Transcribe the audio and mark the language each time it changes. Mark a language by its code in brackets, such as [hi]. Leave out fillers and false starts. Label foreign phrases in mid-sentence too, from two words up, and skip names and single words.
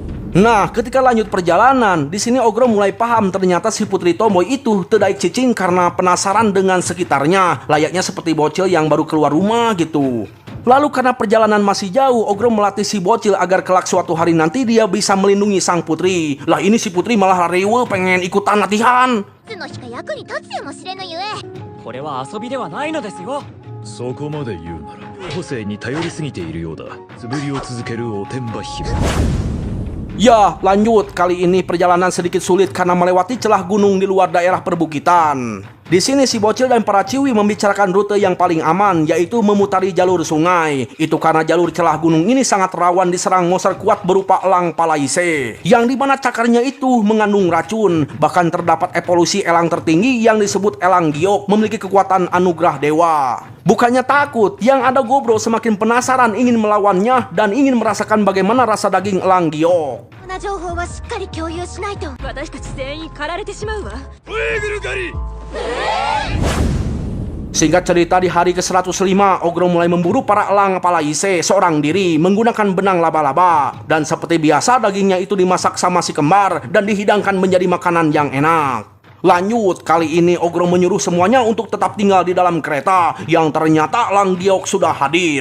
[id] Nah, ketika lanjut perjalanan, di sini Ogro mulai paham ternyata si Putri Tomboy itu [su] tedaik cicing [id] karena penasaran dengan sekitarnya, layaknya seperti bocil yang baru keluar rumah gitu. Lalu karena perjalanan masih jauh, Ogro melatih si bocil agar kelak suatu hari nanti dia bisa melindungi sang putri. Lah ini si putri malah rewe pengen ikutan latihan. [ja] つの日か役に立つやもしれぬゆえ。これは遊びではないのですよ。そこまで言うなら個性に頼りすぎているようだ。素振りを続けるおてんば姫。 [id] Ya, lanjut. Kali ini perjalanan sedikit sulit karena melewati celah gunung di luar daerah perbukitan. Di sini si bocil dan para ciwi membicarakan rute yang paling aman, yaitu memutari jalur sungai. Itu karena jalur celah gunung ini sangat rawan diserang monster kuat berupa elang palaise, yang dimana cakarnya itu mengandung racun. Bahkan terdapat evolusi elang tertinggi yang disebut elang giok, memiliki kekuatan anugerah dewa. Bukannya takut, yang ada Gobro semakin penasaran ingin melawannya dan ingin merasakan bagaimana rasa daging elang giok. [ja] こんな情報はしっかり共有しないと。私たち全員狩られてしまうわ。 [id] Singkat cerita, di hari ke-105, Ogro mulai memburu para elang palaise seorang diri menggunakan benang laba-laba. Dan seperti biasa, dagingnya itu dimasak sama si kembar dan dihidangkan menjadi makanan yang enak. Lanjut, kali ini Ogro menyuruh semuanya untuk tetap tinggal di dalam kereta yang ternyata elang giok sudah hadir.